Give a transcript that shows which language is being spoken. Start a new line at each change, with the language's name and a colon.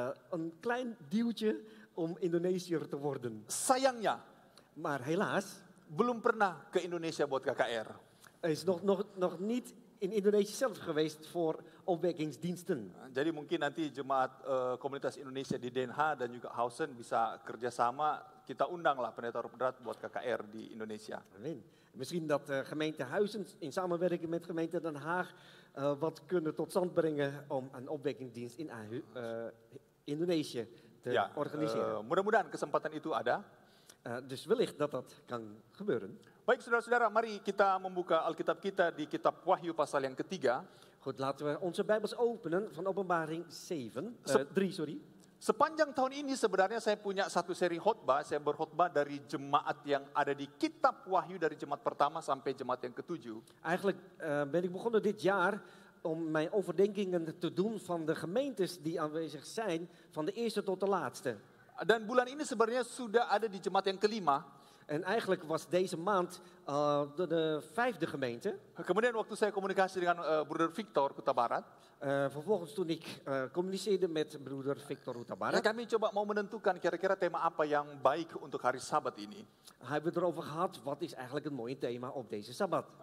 Dutch: Een klein duwtje om Indonesiër te worden.
Indonesian: Sayangnya,
Dutch: Maar helaas,
Indonesian: belum pernah ke Indonesia buat KKR.
Dutch: hij is nog niet in Indonesië zelf geweest voor opwekkingsdiensten.
Indonesian: Jadi mungkin nanti jemaat komunitas Indonesia di Den Haag dan juga Hausen bisa kerjasama kita undanglah pendeta Roh Pedrat buat KKR di Indonesia. Amen.
Dutch: Misschien dat gemeente Huizen in samenwerking met gemeente Den Haag wat kunnen tot stand brengen om een opwekkingdienst in Indonesië te organiseren.
Indonesian: Mudah-mudahan kesempatan itu ada.
Dutch: Dus wellicht dat dat kan gebeuren.
Indonesian: Baik saudara-saudara, mari kita membuka Alkitab kita di kitab Wahyu pasal yang ketiga.
Dutch: Goed, laten we onze Bijbels openen van Openbaring 3, sorry.
Indonesian: Sepanjang tahun ini sebenarnya saya punya satu seri khotbah, saya berkhotbah dari jemaat yang ada di kitab Wahyu dari jemaat pertama sampai jemaat yang ketujuh.
Dutch: Eigenlijk ben ik begonnen dit jaar om mijn overdenkingen te doen van de gemeentes die aanwezig zijn, van de eerste tot de laatste.
Indonesian: Dan bulan ini sebenarnya sudah ada di jemaat yang kelima.
Dutch: En eigenlijk was deze maand de 5e gemeente.
Indonesian: Kemudian waktu saya komunikasi dengan broeder Victor Kuta Barat,
Dutch: Vervolgens toen ik communiceerde met broeder Victor Huta
Indonesian: dan Barat, kami coba mau menentukan kira-kira tema apa yang baik untuk hari Sabat ini.
Dutch: hebben we erover gehad, wat is eigenlijk het mooie thema op deze Sabbat.